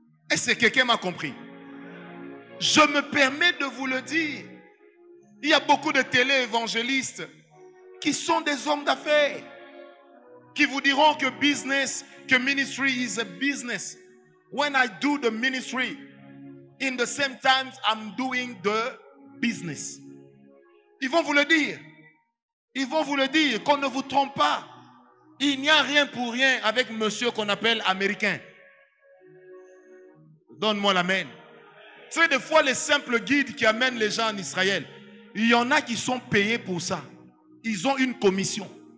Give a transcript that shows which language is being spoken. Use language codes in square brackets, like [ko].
[fr] Est-ce que quelqu'un m'a compris? Je me permets de vous le dire. Il y a beaucoup de télé-évangélistes qui sont des hommes d'affaires, qui vous diront que business, que [en] ministry is a business. When I do the ministry, in the same time, I'm doing the business. [fr] Ils vont vous le dire. Ils vont vous le dire, qu'on ne vous trompe pas. Il n'y a rien pour rien avec monsieur qu'on appelle américain. Donne-moi l'amen. C'est des fois les simples guides qui amènent les gens en Israël. Il y en a qui sont payés pour ça. Ils ont une commission.